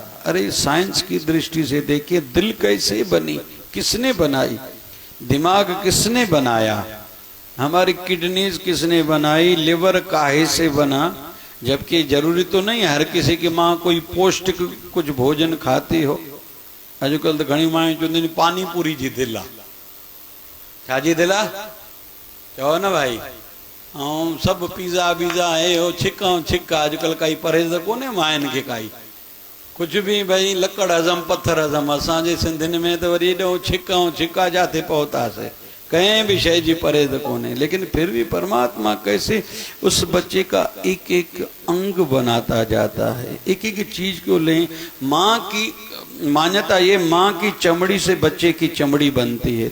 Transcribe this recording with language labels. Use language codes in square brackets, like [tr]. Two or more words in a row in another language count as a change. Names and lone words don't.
[hi] अरे साइंस की दृष्टि से देखिए दिल कैसे बनी, किसने बनाई, दिमाग किसने बनाया, हमारी किडनीज किसने बनाई, लिवर काहे से बना। जबकि जरूरी तो नहीं हर किसी की माँ कोई पौष्टिक कुछ भोजन खाती हो। [sd] अजकल तो घनी माए चुंदी पानी पूरी जी दिला छा जी दिला चो ना भाई ऐं सब पिज़्ज़ा बीज़ा है हो छिका अजकल काई परहेज़ कोन्हे मायन के काई कुछ भी भाई लकड़ हज़म पत्थर हज़म। असांजे सिंधियुनि में तो वरी एॾो छिका जाते पहुतासीं, कहीं भी शय जी परहेज़ कोन्हे। [hi] लेकिन फिर भी परमात्मा कैसे उस बच्चे का एक एक अंग बनाता जाता है, एक एक चीज को ले। माँ की मान्यता ये माँ की चमड़ी से बच्चे की चमड़ी बनती है।